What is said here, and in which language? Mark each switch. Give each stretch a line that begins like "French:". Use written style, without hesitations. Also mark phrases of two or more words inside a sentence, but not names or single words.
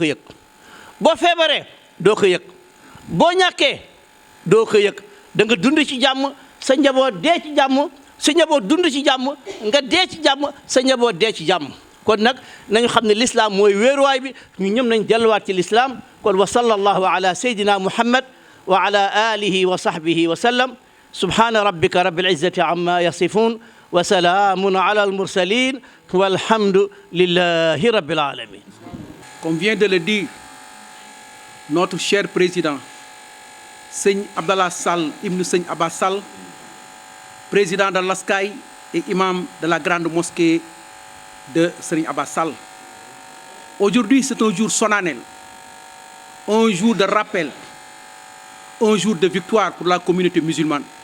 Wolof: yëg boo feebaree doo ko yëg boo ñàkkee doo ko yëg da nga dund ci jàmm sa njaboot dee ci jàmm sa njaboot dund ci jàmm nga dee ci jàmm sa njaboot dee ci jàmm kon nag nañu xam ne l'islam mooy wéeruwaay bi ñu ñëm nañ delluwaat ci l'islam kon
Arabic: وصلى الله على سيدنا محمد وعلى آله وصحبه وسلم سبحان ربك رب العزة عما يصفون وسلام على المرسلين والحمد لله رب العالمين.
French: Comme vient de le dire notre cher président Seigne Abdallah Sall ibn Seigne Abbas Sall, président de l'ASCAI et imam de la grande mosquée de Seigne Abbas Sall. Aujourd'hui, c'est un jour solennel, un jour de rappel, un jour de victoire pour la communauté musulmane.